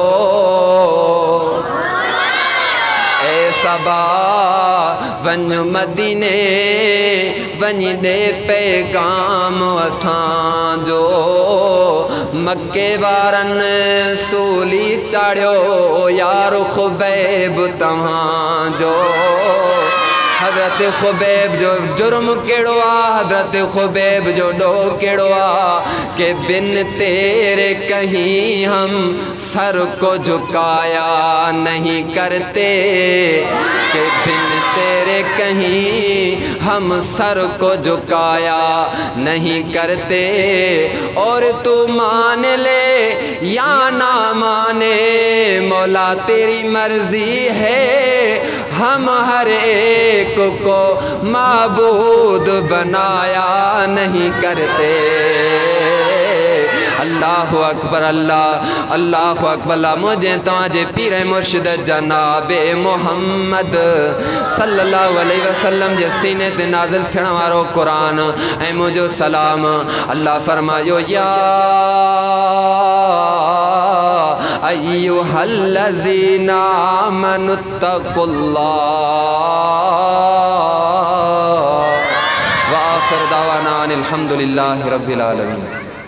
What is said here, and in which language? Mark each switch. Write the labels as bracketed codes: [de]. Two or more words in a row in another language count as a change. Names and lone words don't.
[sd] ए सबा वञ मदीने वञी ॾे पैगाम असांजो। मके वारनि सूली चाढ़ियो यार ख़ुबैब तव्हांजो। हज़रत ख़ुबैब जो जुर्म कहिड़ो आहे? हज़रत ख़ुबैब जो ॾोह कहिड़ो आहे [ur] کہ بن تیرے کہیں ہم سر کو جھکایا نہیں کرتے کہ بن تیرے کہیں ہم سر کو جھکایا نہیں کرتے. اور تو مان لے یا نہ مانے مولا تیری مرضی ہے ہم ہر ایک کو معبود بنایا نہیں کرتے. [ar] الله أكبر. الله أكبر. [sd] मुझे तव्हांजे पीर मुर्शिद जनाब मोहम्मद [ar] صلى الله عليه وسلم [sd] जे सीने ते नाज़िल थियण वारो क़ुरान ऐं मुंहिंजो सलाम। अल्लाह फरमायो [ar] يا أيها الذين آمنوا اتقوا الله وآخر دعوانا أن الحمد لله رب العالمين.